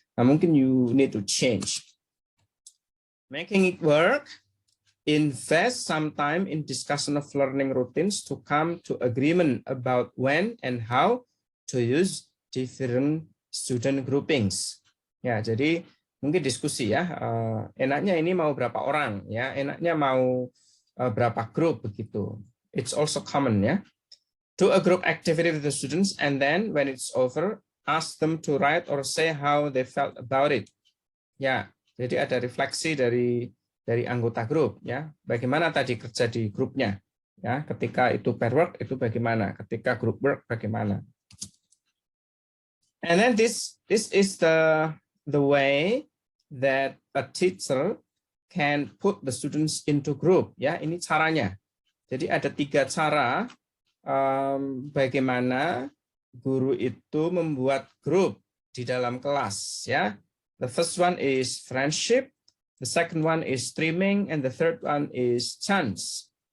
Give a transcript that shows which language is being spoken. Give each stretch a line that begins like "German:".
Indonesian: Nah, mungkin
English: you need to change. Making it work, invest some time in discussion of learning routines to come to agreement about when and how to use different student groupings.
Indonesian: Ya, jadi mungkin diskusi ya. Enaknya ini mau berapa orang ya? Enaknya mau berapa grup begitu.
English: It's also common ya. Do a group activity with the students and then when it's over, ask them to write or say how they felt about it.
Indonesian: Ya, jadi ada refleksi dari anggota grup ya. Bagaimana tadi kerja di grupnya ya, ketika itu pair work itu bagaimana, ketika group work bagaimana.
English: And then this is the way that a teacher can put the students into group ya.
Indonesian: Ini caranya. Jadi ada 3 cara bagaimana guru itu membuat grup di dalam kelas ya.
English: The first one is friendship, the second one is streaming, and the third one is chance.